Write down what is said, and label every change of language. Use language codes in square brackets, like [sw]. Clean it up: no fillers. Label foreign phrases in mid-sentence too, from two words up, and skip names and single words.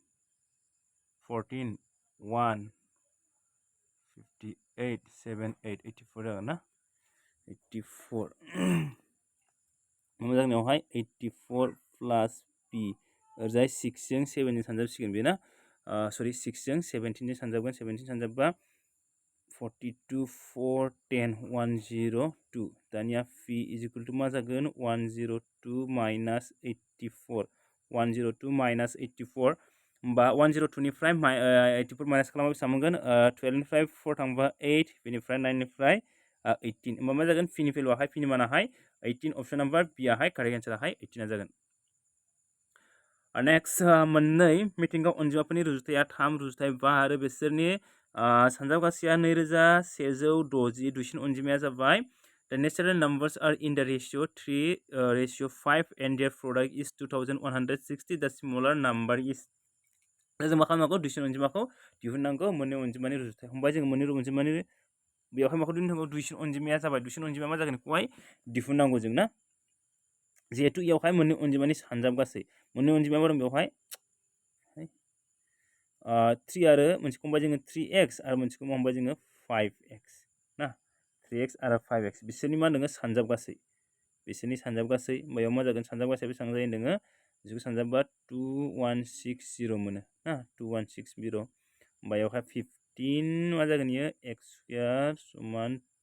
[brx] 14 1 58 7 8 84 जागोन ना 84 मा जागोन बेवहाय 84 प्लास p ओरैजाय 6 जों 7 जों सानजाबसिगोन बे ना सरि 6 जों 17 जों सानजाबगोन 17 सानजाबबा 42 4 10 102 दानिया [en] p is equal to [brx] मा जागोन 102 minus 84 102 minus 84 होमबा 102 निफ्राय 84 माइनास खालामबा बेसेबां मोनगोन 12 निफ्राय 4 थांबा 8 बेनिफ्राय 9 निफ्राय 18 होमबा मा जागोन p नि भेलुआहाय p नि मानाहाय 18 [en] option number [brx] b आहाय [en] correct answer [brx] आहाय 18 जागोन नेक्स्ट मोननै मिथिंगा अनजिमाफोरनि रुजुथाया 3 रुजुथाय 5 आरो बिसोरनि सानजावगासिया 2160 दुइसिन अनजिमाया जाबाय [en] The natural numbers are in the ratio 3:5 and their product is 2160 the smaller number is [brx] जों मा खालामनांगौ दुइसिन अनजिमाखौ दिहुननांगौ मोननै अनजिमानि रुजुथाय हमबाय जों मोननै अनजिमानि बेवहाय माखौ दिहुननांगौ दुइसिन अनजिमाया जाबाय दुइसिन अनजिमाया मा जागोन बेखौहाय दिहुननांगौ जों ना जिहेतु इयावहाय मोननै अनजिमानि सानजाबगासै मोननै अनजिमाया दं बेवहाय 3 आरो मोनसेखौ हमबाय जोङो 3x आरो मोनसेखौ हमबाय जोङो 5x ना 3x आरो 5x बिसोरनि मा दङ सानजाबगासै बिसोरनि सानजाबगासै बेयाव मा जागोन सानजाबगासै बेसेबां जायो दोङो बिसोरखौ सानजाबबा 2160 मोनो ना 2160 बेयावहाय 15 मा जागोन इयो x स्क्वायर समान